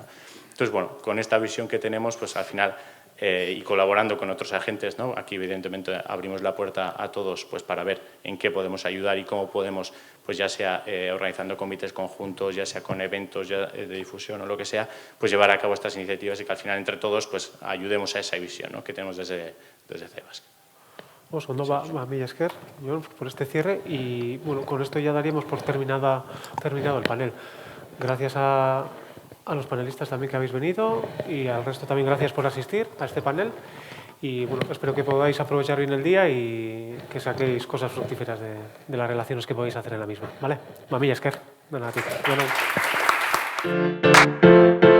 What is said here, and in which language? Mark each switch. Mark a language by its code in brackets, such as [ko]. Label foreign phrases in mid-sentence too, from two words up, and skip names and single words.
[es] Entonces, bueno, con esta visión que tenemos, pues al final, y colaborando con otros agentes, ¿no?, aquí evidentemente abrimos la puerta a todos pues, para ver en qué podemos ayudar y cómo podemos, pues ya sea organizando comités conjuntos, ya sea con eventos de difusión o lo que sea, pues llevar a cabo estas iniciativas y que al final entre todos pues ayudemos a esa visión, ¿no?, que tenemos desde Zaibask. [eu] Oso ondo, mila esker, Jon, [es] por este cierre y bueno, con esto ya daríamos por terminado el panel. Gracias a los panelistas también que habéis venido y al resto también gracias por asistir a este panel y bueno, espero que podáis aprovechar bien el día y que saquéis cosas fructíferas de las relaciones que podéis hacer en la misma, ¿vale? [eu] Mila esker, [es] bueno, a ti. Bueno.